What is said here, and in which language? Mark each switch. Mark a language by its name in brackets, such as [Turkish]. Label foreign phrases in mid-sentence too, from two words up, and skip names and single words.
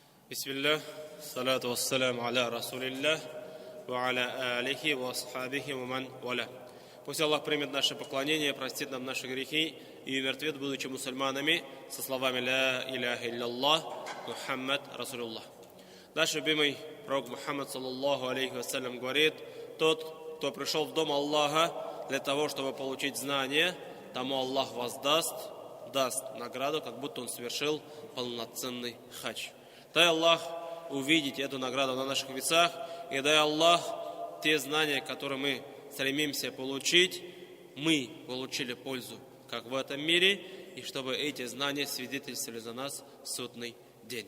[Arabic] بسم الله، الصلاة والسلام على رسول الله، وعلى آله وأصحابه ومن والاه. [Russian] Пусть Аллах примет наше поклонение, простит нам наши грехи и умертвит, будучи мусульманами, со словами [Arabic] «لا إله إلا الله، محمد رسول الله». [Russian] Наш любимый пророк Мухаммад, [Arabic] صلى الله عليه وسلم, [Russian] говорит: тот, кто пришел в дом Аллаха для того, чтобы получить знания, тому Аллах даст награду, как будто он совершил полноценный хадж. Дай Аллах увидеть эту награду на наших лицах, и дай Аллах те знания, которые мы стремимся получить, мы получили пользу, как в этом мире, и чтобы эти знания свидетельствовали за нас в судный день.